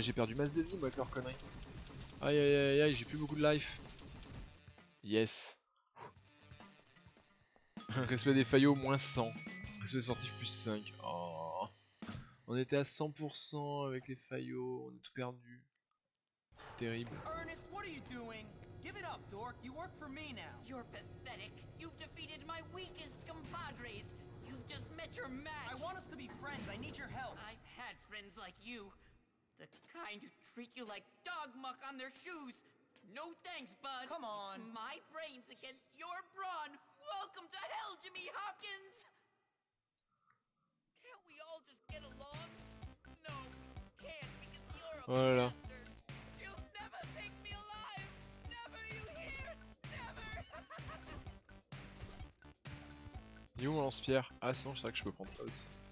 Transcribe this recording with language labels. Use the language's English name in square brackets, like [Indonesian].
[French] J'ai perdu masse de vie, moi, avec leur connerie. Aïe aïe aïe aïe, j'ai plus beaucoup de life. Yes. Respect des faillots, moins 100. Respect sportif, plus 5. Oh. On était à 100% avec les faillots, on a tout perdu. Terrible. [English] Ernest, what are you doing? Give it up, dork. You work for me now. You're pathetic. You've defeated my weakest compadres. You've just met your match. I want us to be friends. I need your help. I've had friends like you. The kind who treat you like dog muck on their shoes. No thanks, bud. Come on. It's my brains against your brawn. Welcome to hell, Jimmy Hopkins. Can't we all just get along? No, can't because you're a [French] Voilà. [English] bastard. You'll never take me alive. Never, you hear? Never. [French] Il est où mon lance-pierre? Ah sinon je sais que je peux prendre ça aussi.